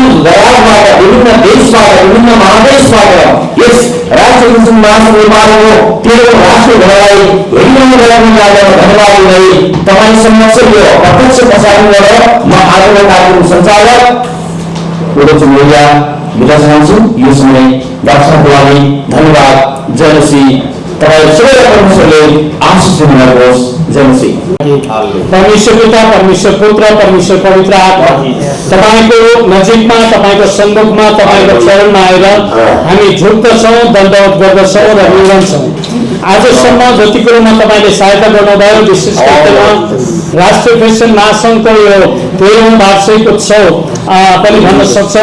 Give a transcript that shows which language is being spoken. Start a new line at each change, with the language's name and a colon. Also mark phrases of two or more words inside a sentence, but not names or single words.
Nepali: विभिन्न देशबाट विभिन्न महादेशबाट यस राष्ट्रिय क्रिस्चियन महासङ्घ नेपालको 13औं राष्ट्रिय भेलालाई हेरिरहनु धन्यवाद दिँदै तपाईँ समक्ष यो प्रत्यक्ष प्रसारण गरेर म आजको कार्यक्रम सञ्चालक मिडिया बिदा चाहन्छु। यो समय डाक्टर लागि धन्यवाद। जय मसीह। तपाईँ सबैलाई परमेश्वरले आशिष दिनुहोस्। जय मसीह। परमेश्वर पिता, परमेश्वर पुत्र, परमेश्वर पवित्र आत्मा तपाईँको नजिकमा, तपाईँको सन्मुखमा, तपाईँको चरणमा आएर हामी झुक्दछौँ, दण्डवत गर्दछौँ र निरन्छौँ। आजसम्म जति कुरोमा तपाईँले सहायता गर्नुभयो, विशेष गरेर राष्ट्रिय क्रिस्चियन महासङ्घको यो 13औं वार्षिक उत्सव पनि भन्न सक्छौँ।